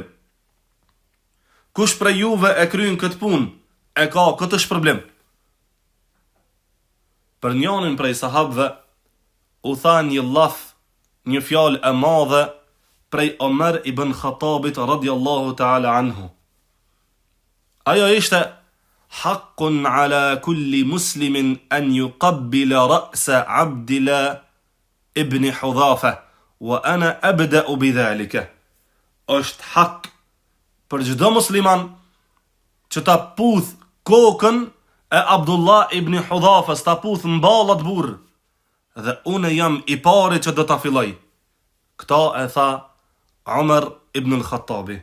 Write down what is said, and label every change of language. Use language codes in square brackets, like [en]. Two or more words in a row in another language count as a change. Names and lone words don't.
[sq] Kush prej juve e kryen këtë punë, e ka këtë shpërblim. Për njënin prej sahabëve u tha një laf, një fjalë e madhe prej Omer ibn Khattabit [ar] رضي الله تعالى عنه. [sq] Ajo ishte: [ar] حق على كل مسلم أن يقبل رأس عبد الله بن حذافة وأنا أبدأ بذلك. [sq] Është hak për çdo musliman që ta puth kokën e Abdullah ibn Hudhafas, ta puth mballat burr, dhe unë jam i pari që do ta filloj. Këta e tha Omer ibn al-Khattabi.